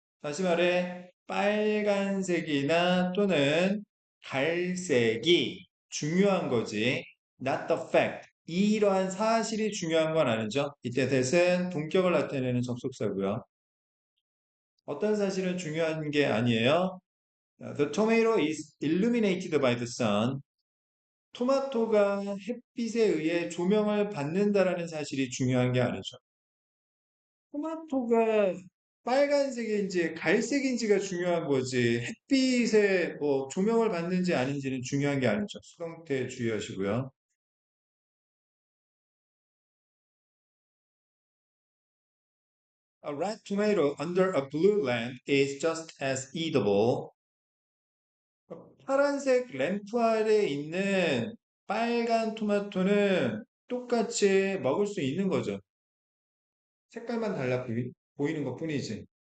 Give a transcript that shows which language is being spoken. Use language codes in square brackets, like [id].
[ko] 다시 말해 빨간색이나 또는 갈색이 중요한 거지. [en] Not the fact. [ko] 이러한 사실이 중요한 건 아니죠. 이때 that은 동격을 나타내는 접속사고요. 어떤 사실은 중요한 게 아니에요. [en] The tomato is illuminated by the sun. [ko] 토마토가 햇빛에 의해 조명을 받는다라는 사실이 중요한 게 아니죠. 토마토가 빨간색인지 갈색인지가 중요한 거지. 햇빛에 뭐 조명을 받는지 아닌지는 중요한 게 아니죠. 수동태 주의하시고요. [en] A red tomato under a blue lamp is just as eatable. [ko] 파란색 램프 아래 있는 빨간 토마토는 똑같이 먹을 수 있는 거죠. 색깔만 달라 보이는 것 뿐이지.